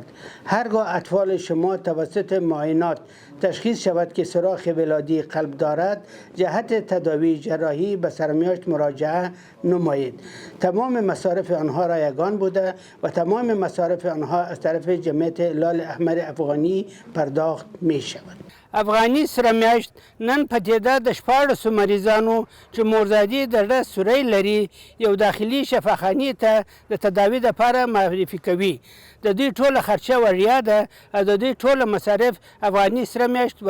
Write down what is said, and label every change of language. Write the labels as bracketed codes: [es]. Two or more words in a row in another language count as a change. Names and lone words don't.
[fa] هرگاه اطفال شما توسط معاینات تشخیص شود که سوراخ ولادی قلب دارد، جهت تداوی جراحی به سرمیاشت مراجعه نمایید. تمام مصارف آنها رایگان بوده و تمام مصارف آنها از طرف جمعیت هلال احمر افغانی پرداخت می شود. [ps] افغاني سره میاشت نن پدیده د 14 مریضانو چې مورزادي د سوری لري یو داخلي شفاخانې ته د تداوی لپاره معرفي کوي. د دوی ټوله خرچه وړیا ده او د دوی ټوله مصارف افغاني سره میاشت ورکوي.